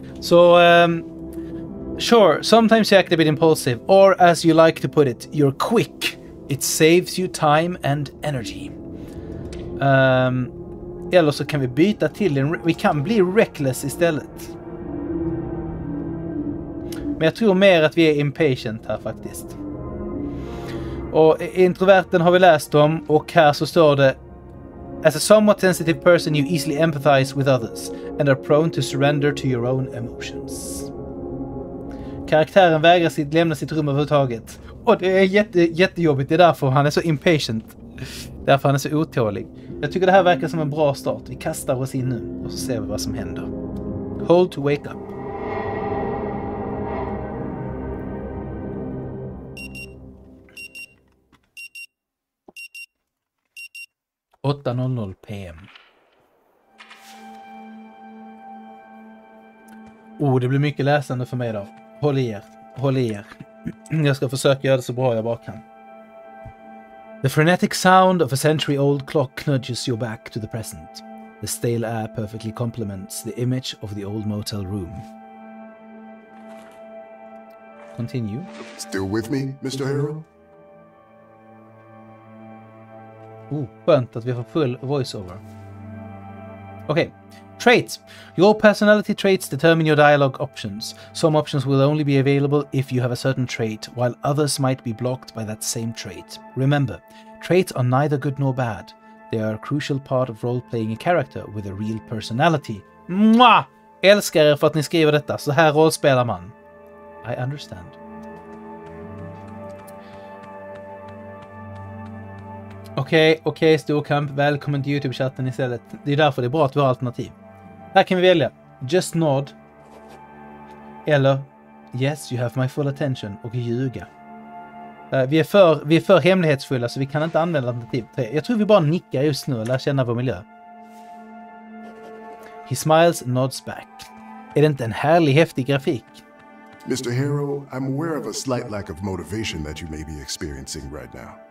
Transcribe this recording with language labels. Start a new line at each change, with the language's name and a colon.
English: Så, sure, sometimes you act a bit impulsive, or as you like to put it, you're quick. It saves you time and energy.
Swedish: Eller så kan vi byta till vi kan bli reckless istället. Men jag tror mer att vi är impatient här faktiskt. Och introverten har vi läst om, och här så står det:
English: as a somewhat sensitive person you easily empathize with others and are prone to surrender to your own emotions.
Swedish: Karaktären vägrar lämna sitt rum överhuvudtaget. Och det är jättejobbigt, det är därför han är så impatient. Därför han är så otålig. Jag tycker det här verkar som en bra start. Vi kastar oss in nu och så ser vi vad som händer.
English: Hold to wake up. .00 PM.
Swedish: Det blir mycket läsande för mig då. Håll i er. Jag ska försöka göra det så bra jag bara kan.
English: The frenetic sound of a century-old clock nudges you back to the present. The stale air perfectly complements the image of the old motel room. Continue. Still with me, Mr. Hero?
Swedish: Skönt att vi får full voiceover.
English: Okay. Traits. Your personality traits determine your dialogue options. Some options will only be available if you have a certain trait, while others might be blocked by that same trait. Remember, traits are neither good nor bad. They are a crucial part of role-playing a character with a real personality. Mwah!
Swedish: Älskar er för att ni skriver detta. Så här rollspelar man.
English: I understand.
Swedish: Okej, storkamp. Välkommen till YouTube-chatten istället. Det är därför det är bra att vi har alternativ. Här kan vi välja
English: just nod
Swedish: eller
English: yes, you have my full attention
Swedish: och ljuga. Vi är för hemlighetsfulla så vi kan inte använda alternativ 3. Jag tror vi bara nickar just nu och lär känna vår miljö.
English: He smiles and nods back.
Swedish: Är det inte en härlig, häftig grafik?
English: Mr. Hero, I'm aware of a slight lack of motivation that you may be experiencing right now.